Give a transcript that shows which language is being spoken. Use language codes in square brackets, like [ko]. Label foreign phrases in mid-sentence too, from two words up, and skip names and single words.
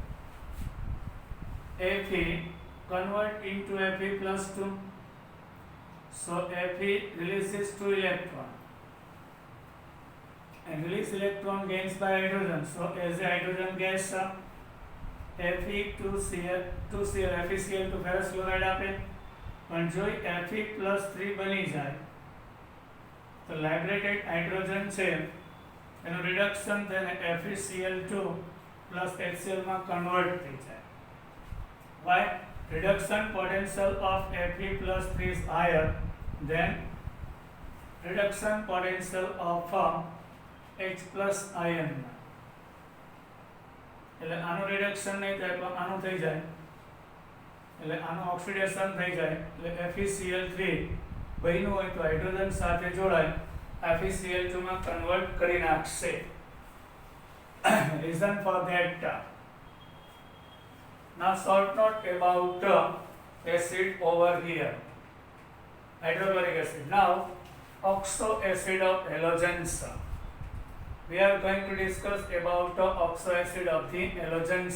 [en] Fe convert into Fe plus 2. So Fe releases 2 electron and release electron gains by hydrogen. So as a hydrogen gas Fe 2Cl FeCl to ferrous chloride આપે. [gu] પણ જો Fe plus 3 બની જાય તો [en] liberated hydrogen [gu] છે એનું રિડક્શન થઈને FeCl2 plus HCl માં કન્વર્ટ થઈ જાય. [en] Why? Reduction potential of Fe plus 3 is higher than reduction potential of H plus ion. [gu] એટલે આનું રિડક્શન નહીં થાય પણ આનું થઈ જાય, એટલે આનું ઓક્સિડેશન થઈ જાય. એટલે FeCl3 બન્યું હોય તો હાઇડ્રોજન સાથે જોડાય FeCl2 માં કન્વર્ટ કરી નાખશે. [en] Reason for that. Now short note about acid over here. Hydrochloric acid. Now oxo acid of halogens. We are going to discuss about oxo acid of the halogens.